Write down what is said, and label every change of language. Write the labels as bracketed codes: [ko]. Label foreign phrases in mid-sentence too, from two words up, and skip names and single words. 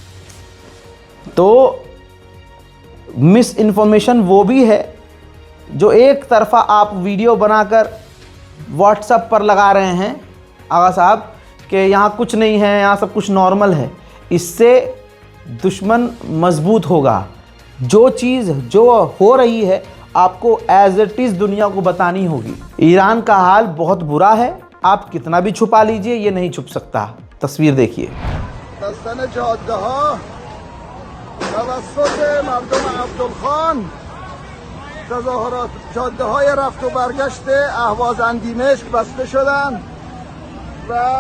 [hi] तो [en] misinformation [hi] वो भी है जो एक तरफा आप वीडियो बनाकर व्हाट्सएप पर लगा रहे हैं, आगा साहब कि यहाँ कुछ नहीं है, यहाँ सब कुछ नॉर्मल है, इससे दुश्मन मजबूत होगा। जो चीज़ जो हो रही है आपको [en] as it is [hi] दुनिया को बतानी होगी। ईरान का हाल बहुत बुरा है, आप कितना भी छुपा लीजिए ये नहीं छुप सकता। तस्वीर देखिए। [fa] تظاهرات جاده‌های رفت و برگشت اهوازن دمشق بسته شدند و